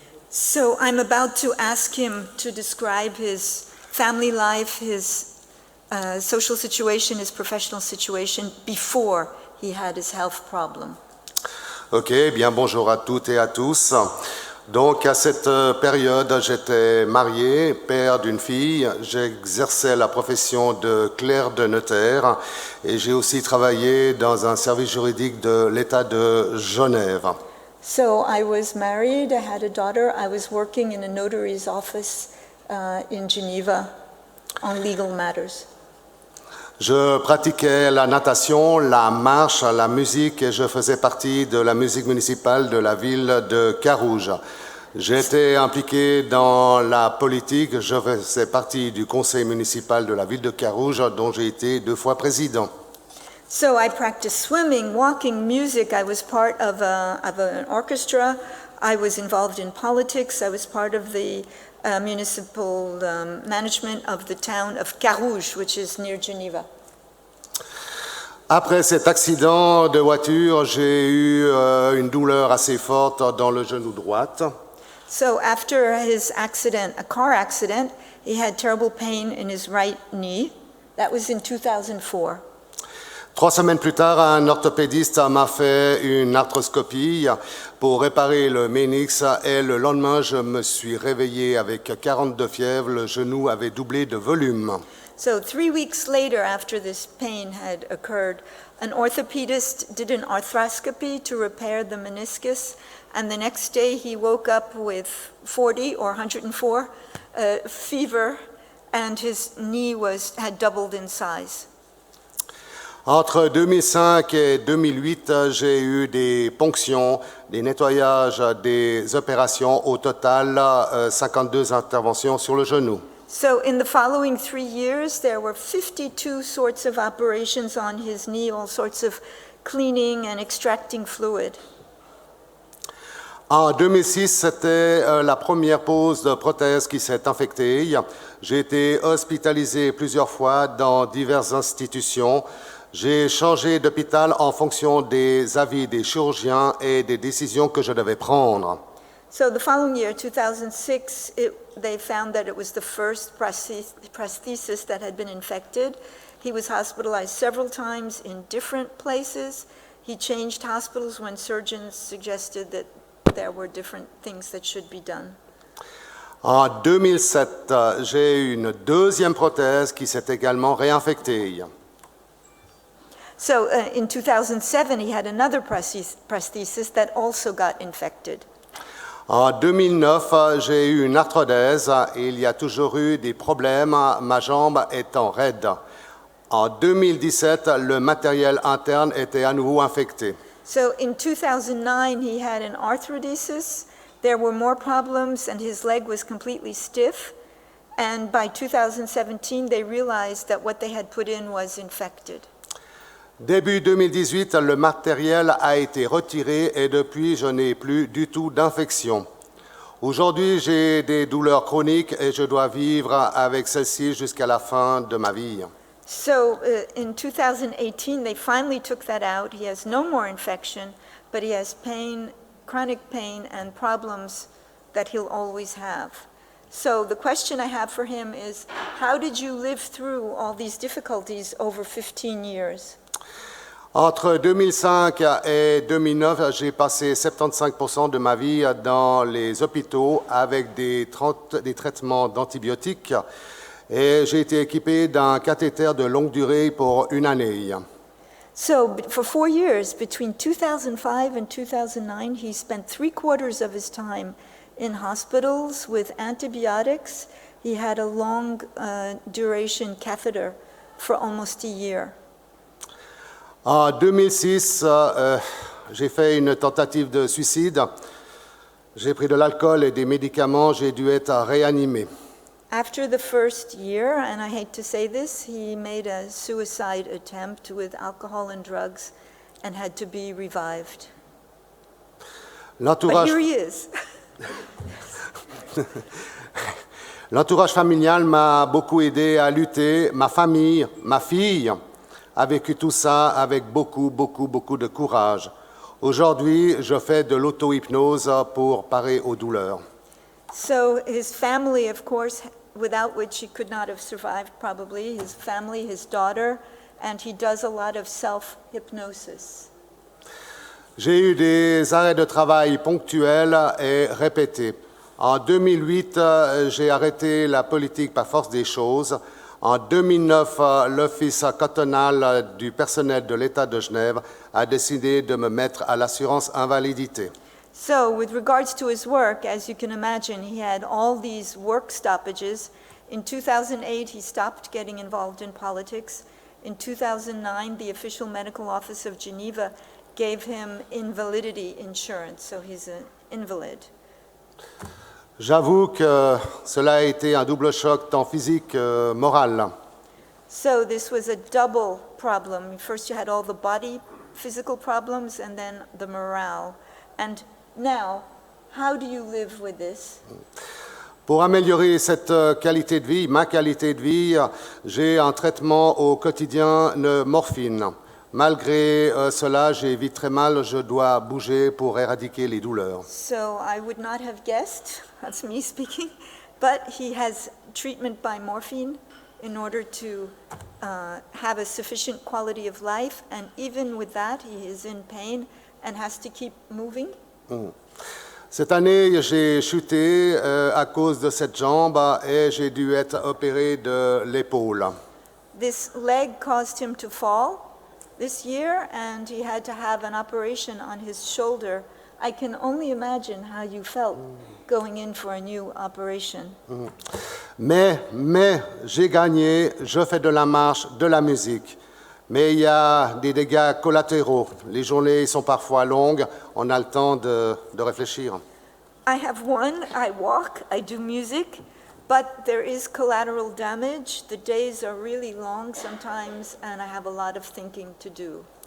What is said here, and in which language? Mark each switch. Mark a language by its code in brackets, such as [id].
[en] So I'm about to ask him to describe his family life, his social situation, his professional situation before he had his health problem. [fr] Ok, bien bonjour à toutes et à tous. Donc à cette période, j'étais marié, père d'une fille, j'exerçais la profession de clerc de notaire et j'ai aussi travaillé dans un service juridique de l'État de Genève. [en] So I was married, I had a daughter, I was working in a notary's office in Geneva on legal matters. [fr] Je pratiquais la natation, la marche, la musique et je faisais partie de la musique municipale de la ville de Carouge. J'étais impliqué dans la politique, je faisais partie du conseil municipal de la ville de Carouge dont j'ai été 2 fois président. [en] So I practiced swimming, walking, music. I was part of an orchestra. I was involved in politics. I was part of the municipal management of the town of Carouge, which is near Geneva. [fr] Après cet accident de voiture, j'ai eu une douleur assez forte dans le genou droit. [en] So after his accident, a car accident, he had terrible pain in his right knee. That was in 2004. [fr] 3 semaines plus tard, un orthopédiste m'a fait une arthroscopie pour réparer le ménix et le lendemain, je me suis réveillé avec 42 fièvres. Le genou avait doublé de volume. [en] So 3 weeks later, after this pain had occurred, an orthopedist did an arthroscopy to repair the meniscus, and the next day he woke up with 40 or 104 fever, and his knee had doubled in size. [fr] Entre 2005 et 2008, j'ai eu des ponctions, des nettoyages, des opérations. Au total, 52 interventions sur le genou. [en] So in the following 3 years, there were 52 sorts of operations on his knee, all sorts of cleaning and extracting fluid. [fr] En 2006, c'était la première pose de prothèse qui s'est infectée. J'ai été hospitalisé plusieurs fois dans diverses institutions. J'ai changé d'hôpital en fonction des avis des chirurgiens et des décisions que je devais prendre. [en] So the following year, 2006, they found that it was the first prosthesis that had been infected. He was hospitalized several times in different places. He changed hospitals when surgeons suggested that there were different things that should be done. [fr] En 2007, j'ai eu une deuxième prothèse qui s'est également réinfectée. [en] So in 2007, he had another prosthesis that also got infected. [fr] En 2009, j'ai eu une arthrodèse et il y a toujours eu des problèmes, ma jambe étant raide. En 2017, le matériel interne était à nouveau infecté. [en] So in 2009, he had an arthrodesis. There were more problems and his leg was completely stiff. And by 2017, they realized that what they had put in was infected. [fr] Début 2018, le matériel a été retiré et depuis, je n'ai plus du tout d'infection. Aujourd'hui, j'ai des douleurs chroniques et je dois vivre avec celles-ci jusqu'à la fin de ma vie. [en] So in 2018, they finally took that out. He has no more infection, but he has pain, chronic pain, and problems that he'll always have. So the question I have for him is, how did you live through all these difficulties over 15 years? [fr] Entre 2005 et 2009, j'ai passé 75% de ma vie dans les hôpitaux avec des traitements d'antibiotiques et j'ai été équipé d'un cathéter de longue durée pour 1 année. [en] So for 4 years, between 2005 and 2009, he spent 3/4 of his time in hospitals with antibiotics. He had a long duration catheter for almost a year. [fr] En 2006, j'ai fait une tentative de suicide. J'ai pris de l'alcool et des médicaments. J'ai dû être réanimé. [en] After the first year, and I hate to say this, he made a suicide attempt with alcohol and drugs and had to be revived. But here he is. [fr] L'entourage familial m'a beaucoup aidé à lutter. Ma famille, ma fille a vécu tout ça avec beaucoup de courage. Aujourd'hui, je fais de l'auto-hypnose pour parer aux douleurs. [en] So his family, of course, without which he could not have survived probably, his family, his daughter, and he does a lot of self-hypnosis. [fr] J'ai eu des arrêts de travail ponctuels et répétés. En 2008, j'ai arrêté la politique par force des choses. En 2009, l'Office cantonal du personnel de l'État de Genève a décidé de me mettre à l'assurance invalidité. [en] So with regards to his work, as you can imagine, he had all these work stoppages. In 2008, he stopped getting involved in politics. In 2009, the official medical office of Geneva gave him invalidity insurance, so he's an invalid. [fr] J'avoue que cela a été un double choc tant physique que moral. [en] So this was a double problem. First you had all the body physical problems and then the morale. And now, how do you live with this? [fr] Pour améliorer cette qualité de vie, ma qualité de vie, j'ai un traitement au quotidien de morphine. Malgré cela, j'ai vite très mal, je dois bouger pour éradiquer les douleurs. [en] So I would not have guessed, that's me speaking, but he has treatment by morphine in order to have a sufficient quality of life, and even with that, he is in pain and has to keep moving. [fr] Cette année, j'ai chuté à cause de cette jambe et j'ai dû être opéré de l'épaule. [en] This leg caused him to fall this year, and he had to have an operation on his shoulder. I can only imagine how you felt going in for a new operation. [fr] Mais j'ai gagné, je fais de la marche, de la musique. Mais il y a des dégâts collatéraux. Les journées sont parfois longues, on a le temps de réfléchir. [en] I have one, I walk, I do music, but there is collateral damage. The days are really long sometimes, and I have a lot of thinking to do.